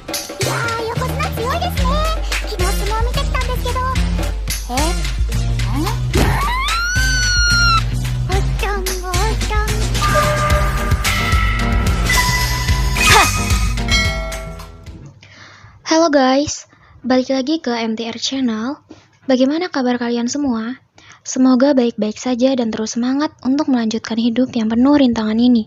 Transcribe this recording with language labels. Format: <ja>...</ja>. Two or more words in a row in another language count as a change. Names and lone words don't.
<ja>いやー、横綱強いですね。昨日相撲見てきたんですけど。おっちゃん、おっちゃん。</ja> <id>Halo guys, balik lagi ke MTR Channel. Bagaimana kabar kalian semua? Semoga baik-baik saja dan terus semangat untuk melanjutkan hidup yang penuh rintangan ini.</id>